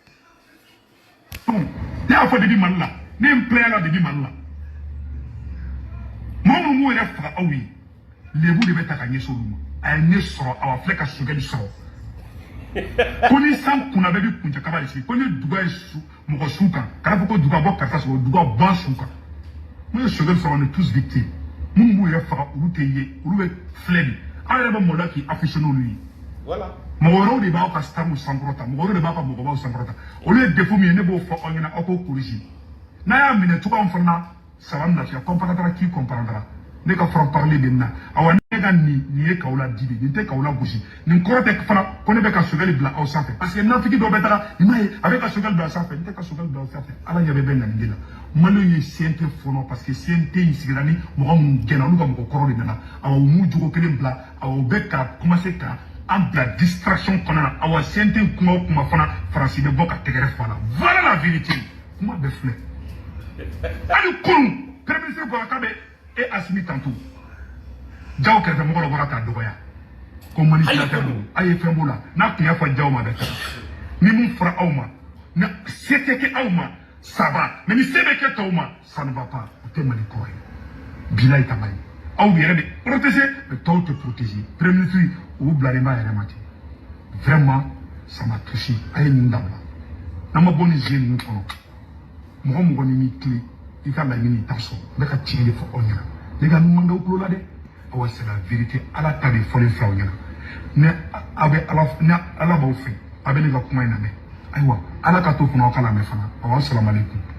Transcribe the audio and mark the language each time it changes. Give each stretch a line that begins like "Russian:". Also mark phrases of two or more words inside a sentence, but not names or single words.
Bambara: ne y'a fɔ debi Mali la ne ye n plaint la debi Mali la mɔgɔ minnu m'u yɛrɛ faga aw ye lebu de bɛ ta ka ɲɛsin olu ma a ye ne sɔrɔ a filɛ ka Choguel sɔrɔ ko ni san kunna bɛɛ bɛ kuncɛ kaba de sigi ko ni duga ye mɔgɔ su kan kana fɔ ko duga bɔ karisa sɔrɔ duga ban su kan n'u ye Choguel sɔrɔ
French: on est tous victimes
Bambara: minnu b'u yɛrɛ faga olu tɛ ye olu bɛ filɛ de an yɛrɛ bɛ mɔda k'i afficher n'olu ye mɔgɔ wɛrɛw de b'aw ka staff sankɔrɔta mɔgɔ wɛrɛw de b'aw ka mɔgɔbaw sankɔrɔta olu ye défaut min ye ne b'o fɔ aw ɲɛna aw k'o corriger n'a y'a minɛ cogoya min fana na ça va me lafiya
French: comprendra qui comprendra
Bambara: ne ka
French: franc parler
Bambara: bɛ na awa ne ka nin ye k'aw la di de nin tɛ k'aw la gosi nin kɔrɔ tɛ fana ko ne bɛ ka Choguel bila aw sanfɛ
French: parce que
Bambara: nafiki dɔ bɛ taga nin m'a ye a bɛ ka Choguel bila sanfɛ n tɛ ka Choguel bila aw sanfɛ ala ɲɛ bɛ na nin de la maliyɛnw ye CNT fɔlɔ
French: parce que
Bambara: CNT in sigira ni mɔgɔ minnu gɛnna olu ka mɔgɔ kɔrɔ de nana awa u m'u jogo kelen bila awa u bɛ ka commencer ka an bila distraction kɔnɔ na awa CNT kuma o kuma fana Faransi bɛ bɔ ka tɛgɛrɛ fa la
French: voilà la vérité
Bambara: kuma bɛɛ filɛ hali kunun
French: premier ministre
Bambara: bɔra k'a bɛ e Asimi tanto jaw kɛrɛfɛ mɔgɔ dɔ bɔra k'a dɔgɔya ko manipulateur don a ye fɛn b'o la n'a tun y'a fɔ jaw ma bɛ taga ni mun fɔra aw ma na se tɛ kɛ aw ma
French: ça va mais
Bambara: ni se bɛ kɛ tɔw ma
French: ça ne va pas
Bambara: o tɛ Mali kɔrɔ ye bilayi ta Mali aw yɛrɛ de protéger mais tɔw tɛ protéger
French: premier ministre
Bambara: o bilalen b'a yɛrɛ ma ten
French: vraiment ça m'a touché
Bambara: a ye nin dabila n'an ma bɔ nin jeu ninnu kɔnɔ mɔgɔ mɔgɔ ni m'i tilen i ka laɲini t'a sɔrɔ n bɛ ka tiɲɛ de fɔ aw ɲɛna ne ka numan kɛ aw tulo la dɛ awa
French: c'est la vérité
Bambara: ala ta de fɔlen filɛ aw ɲɛna ni ala b'aw fɛ a bɛ ne ka kuma in lamɛn ayiwa ala ka to fana aw ka lamɛn fana awa
Arabic: assalamu alaikum.